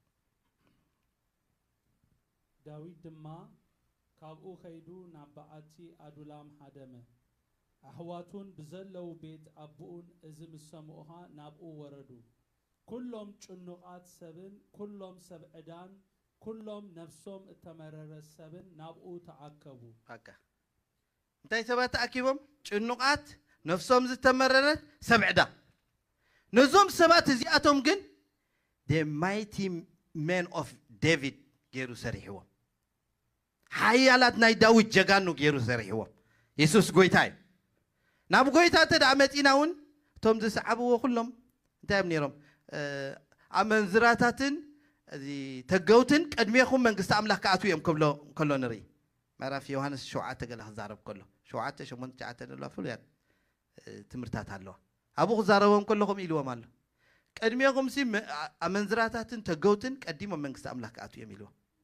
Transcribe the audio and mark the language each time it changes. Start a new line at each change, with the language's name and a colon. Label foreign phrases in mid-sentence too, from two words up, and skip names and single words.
Tigrinya: ዳዊት ድማ ካብኡ ኸይዱ ናብ በዓቲ ኣዱላም ሃደመ ኣሕዋቱን ብዘለው ቤት ኣቦኡን እዚ ምስ ሰምዑኻ ናብኡ ወረዱ ኩሎም ጭኑቓት ሰብን ኩሎም ሰብ ዕዳን ኩሎም ነፍሶም እተመረረ ሰብን ናብኡ ተዓከቡ በቃ እንታይ ሰባት ተኣኪቦም ጭኑቓት ነፍሶም ዝተመረረት ሰብ ዕዳ ነዞም ሰባት እዚኣቶም ግን
English: the mighty men of David
Tigrinya: ገይሩ ሰሪሕዎም ሓያላት ናይ ዳዊት ጀጋኑ ገይሩ ሰሪሕዎም ኢየሱስ ጎይታ እዩ ናብ ጎይታ ተዳ መፂና እውን እቶም ዝሰዓብዎ ኩሎም እንታይ እዮም ነይሮም ኣመንዝራታትን እዚ ተገውትን ቀድሜኹም መንግስቲ ኣምላኽ ከኣትዉ እዮም ከሎ ንርኢ ምዕራፍ ዮሃንስ 7 ገለ ክዛረብ ከሎ 7 8 9 ደሎ ፍሉያት ትምህርታት ኣለዋ ኣብኡ ክዛረቦም ከለኹም ኢልዎም ኣሎ ቀድሜኹም ሲ ኣመንዝራታትን ተገውትን ቀዲሞም መንግስቲ ኣምላኽ ከኣትዉ እዮም ኢልዎም